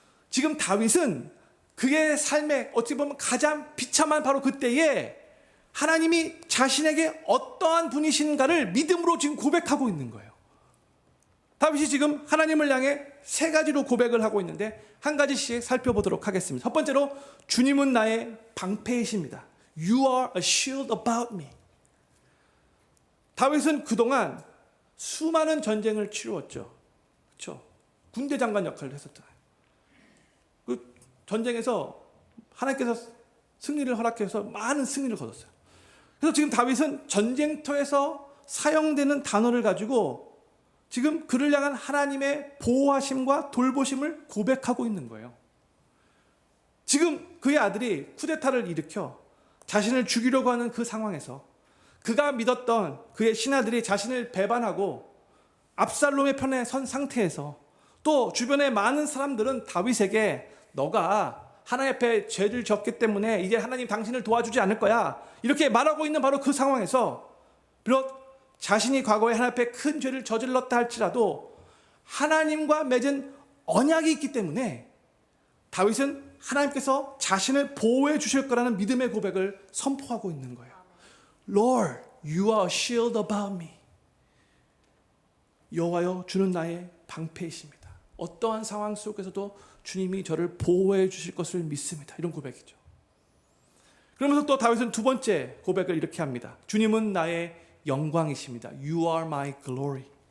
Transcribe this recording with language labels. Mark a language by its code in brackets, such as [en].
[ko] 지금 다윗은 그의 삶에 어찌 보면 가장 비참한 바로 그때에 하나님이 자신에게 어떠한 분이신가를 믿음으로 지금 고백하고 있는 거예요. 다윗이 지금 하나님을 향해 3가지로 고백을 하고 있는데 한 가지씩 살펴보도록 하겠습니다. 첫 번째로 주님은 나의 방패이십니다. [en] You are a shield about me. [ko] 다윗은 그동안 수많은 전쟁을 치루었죠. 그렇죠? 군대 장관 역할을 했었잖아요. 그 전쟁에서 하나님께서 승리를 허락해서 많은 승리를 거뒀어요. 그래서 지금 다윗은 전쟁터에서 사용되는 단어를 가지고 지금 그를 향한 하나님의 보호하심과 돌보심을 고백하고 있는 거예요. 지금 그의 아들이 쿠데타를 일으켜 자신을 죽이려고 하는 그 상황에서 그가 믿었던 그의 신하들이 자신을 배반하고 압살롬의 편에 선 상태에서 또 주변의 많은 사람들은 다윗에게 너가 하나님 앞에 죄를 졌기 때문에 이제 하나님 당신을 도와주지 않을 거야 이렇게 말하고 있는 바로 그 상황에서 비록 자신이 과거에 하나님 앞에 큰 죄를 저질렀다 할지라도 하나님과 맺은 언약이 있기 때문에 다윗은 하나님께서 자신을 보호해 주실 거라는 믿음의 고백을 선포하고 있는 거예요. [en] Lord, you are a shield about me. [ko] 여호와여, 주는 나의 방패이십니다. 어떠한 상황 속에서도 주님이 저를 보호해 주실 것을 믿습니다. 이런 고백이죠. 그러면서 또 다윗은 두 번째 고백을 이렇게 합니다. 주님은 나의 영광이십니다. [en] You are my glory.